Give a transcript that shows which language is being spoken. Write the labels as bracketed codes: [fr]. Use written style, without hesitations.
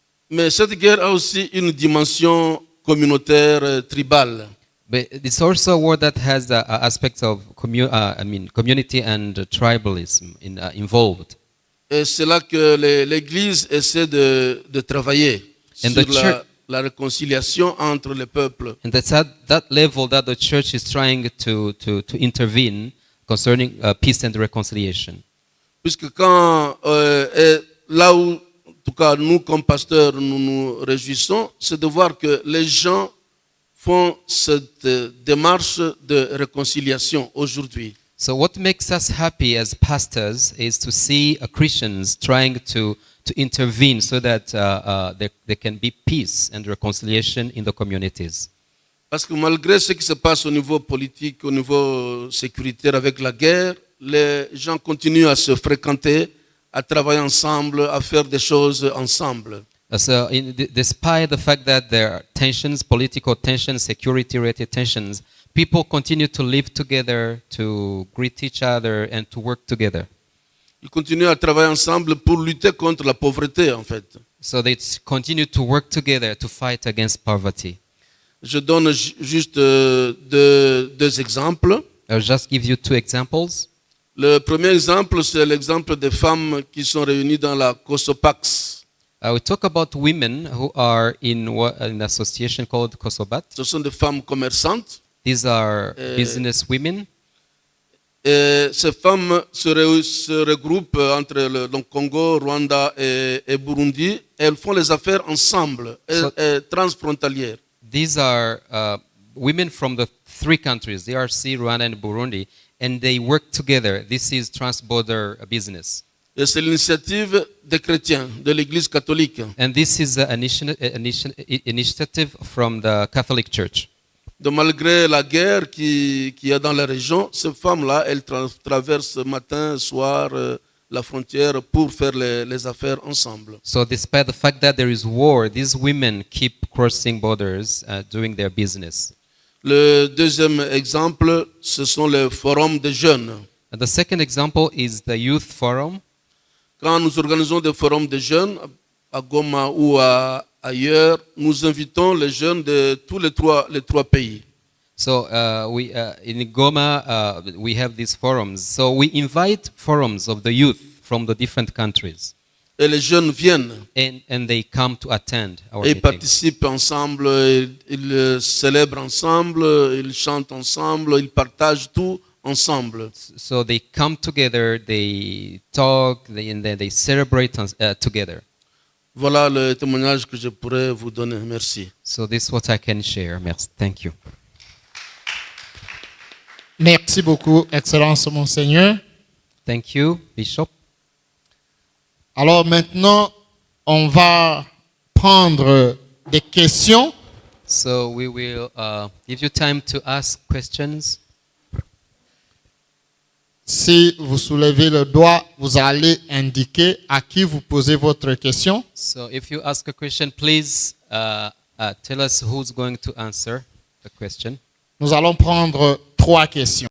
[fr] Mais cette guerre a aussi une dimension communautaire, tribale. [en] But it's also a war that has the aspects of community and tribalism involved. [fr] Et c'est là que l'Église essaie de travailler sur la réconciliation entre les peuples. [en] And that's at that level that the church is trying to intervene concerning peace and reconciliation. [fr] Puisque quand là où, en tout cas nous comme pasteurs, nous nous réjouissons, c'est de voir que les gens font cette démarche de réconciliation aujourd'hui. [en] So what makes us happy as pastors is to see Christians trying to intervene so that there can be peace and reconciliation in the communities. [fr] Parce que malgré ce qui se passe au niveau politique, au niveau sécuritaire avec la guerre, les gens continuent à se fréquenter, à travailler ensemble, à faire des choses ensemble. [en] So despite the fact that there are tensions, political tensions, security-related tensions, people continue to live together, to greet each other, and to work together. [fr] Ils continuent à travailler ensemble pour lutter contre la pauvreté, en fait. [en] So they continue to work together to fight against poverty. [fr] Je donne juste deux exemples. [en] I'll just give you two examples. [fr] Le premier exemple, c'est l'exemple des femmes qui sont réunies dans la COSOPAX. [en] We talk about women who are in an association called COSOBAT. [fr] Ce sont des femmes commerçantes. [en] These are business women. [fr] Et ces femmes se regroupent entre le Congo, Rwanda et Burundi. Et elles font les affaires ensemble, et transfrontalières. [en] These are women from the three countries, DRC, Rwanda, and Burundi, and they work together. This is trans-border business. [fr] Et c'est l'initiative des chrétiens, de l'Église catholique. [en] And this is an initiative from the Catholic Church. [fr] Donc malgré la guerre qu'il y a dans la région, ces femmes-là, elles traversent matin, soir, la frontière pour faire les affaires ensemble. [en] So despite the fact that there is war, these women keep crossing borders, doing their business. [fr] Le deuxième exemple, ce sont les forums de jeunes. [en] And the second example is the youth forum. [fr] Quand nous organisons des forums de jeunes à Goma ou ailleurs, nous invitons les jeunes de tous les trois pays. [en] So in Goma, we have these forums. So we invite forums of the youth from the different countries. [fr] Et les jeunes viennent. [en] And they come to attend our [fr] Et ils [en] meetings. [fr] participent ensemble, ils célèbrent ensemble, ils chantent ensemble, ils partagent tout ensemble. [en] So they come together, they talk, and then they celebrate together. [fr] Voilà le témoignage que je pourrais vous donner. Merci. [en] So this is what I can share. [fr] Merci. [en] Thank you. [fr] Merci beaucoup, Excellence Monseigneur. [en] Thank you, Bishop. [fr] Alors maintenant, on va prendre des questions. [en] So we will give you time to ask questions. [fr] Si vous soulevez le doigt, vous allez indiquer à qui vous posez votre question. [en] So if you ask a question, please tell us who's going to answer the question. [fr] Nous allons prendre 3 questions.